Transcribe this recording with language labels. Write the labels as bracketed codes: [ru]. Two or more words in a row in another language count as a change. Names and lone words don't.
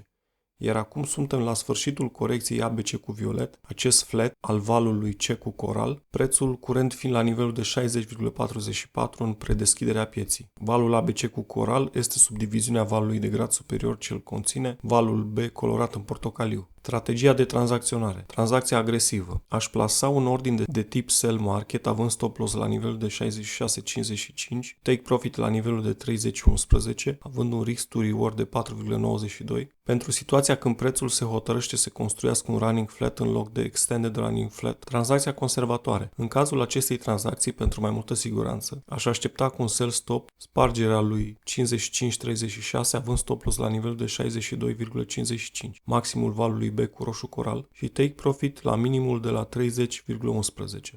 [ro] Iar acum suntem la sfârșitul corecției ABC cu violet, acest flat al valului C cu coral, prețul curent fiind la nivelul de 60,44 în predeschiderea pieții. Valul ABC cu coral este subdiviziunea valului de grad superior ce îl conține, valul B colorat în portocaliu. Strategia de tranzacționare. Tranzacția agresivă. Aș plasa un ordin de tip [en] sell market [ro] având [en] stop loss [ro] la nivelul de 66,55, [en] take profit [ro] la nivelul de 30,11, având un [en] risk to reward [ro] de 4,92. Pentru situația când prețul se hotărăște să construiască un [en] running flat [ro] în loc de [en] extended running flat. [ro] Tranzacția conservatoare. În cazul acestei tranzacții, pentru mai multă siguranță, aș aștepta cu un [en] sell stop [ro] spargerea lui 55,36 având [en] stop loss [ro] la nivelul de 62,55, maximul valului B cu roșu coral și [en] take profit [ro] la minimul de la 30,11.